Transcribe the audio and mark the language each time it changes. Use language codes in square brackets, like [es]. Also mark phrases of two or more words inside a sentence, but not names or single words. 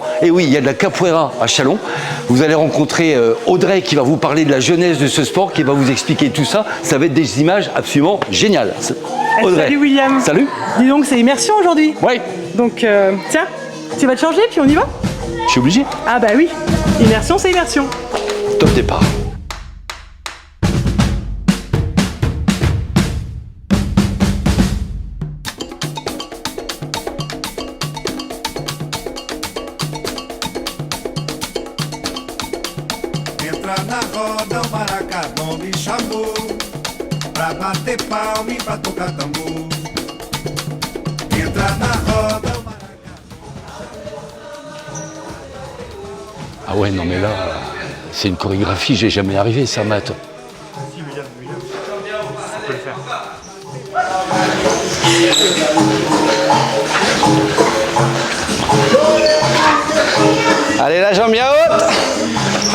[fr] Et oui, il y a de la capoeira à Châlons. Vous allez rencontrer Audrey qui va vous parler de la genèse de ce sport, qui va vous expliquer tout ça. Ça va être des images absolument géniales. Audrey. Salut William. Salut. Dis donc, c'est immersion aujourd'hui. Oui. Donc tiens, tu vas te changer puis on y va? Je suis obligé. Ah bah oui, immersion c'est immersion. Top départ. [pt] Entra na roda o maracadão me chamou pra bater palma e pra tocar tambor. Entra na roda o [fr] Ah ouais, non mais là, c'est une chorégraphie, j'ai jamais arrivé ça, Matt. Allez, la jambe bien haute.